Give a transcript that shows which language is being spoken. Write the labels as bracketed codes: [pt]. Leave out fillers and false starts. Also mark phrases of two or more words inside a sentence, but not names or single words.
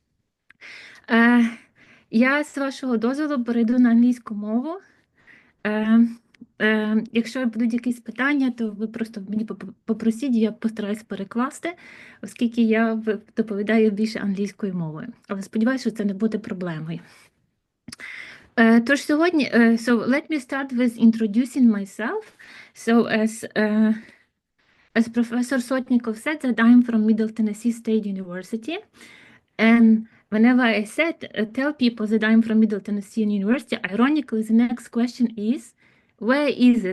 [uk] Я, з вашого дозволу, перейду на англійську мову. Якщо будуть якісь питання, то ви просто мені попросіть, я постараюсь перекласти, оскільки я доповідаю більше англійською мовою. Але сподіваюся, що це не буде проблемою. Тож сьогодні, [en] so let me start with introducing myself. So as Professor Sotnikov said, that I'm from Middle Tennessee State University. And whenever I tell people that I'm from Middle Tennessee University, ironically, the next question is, where is it?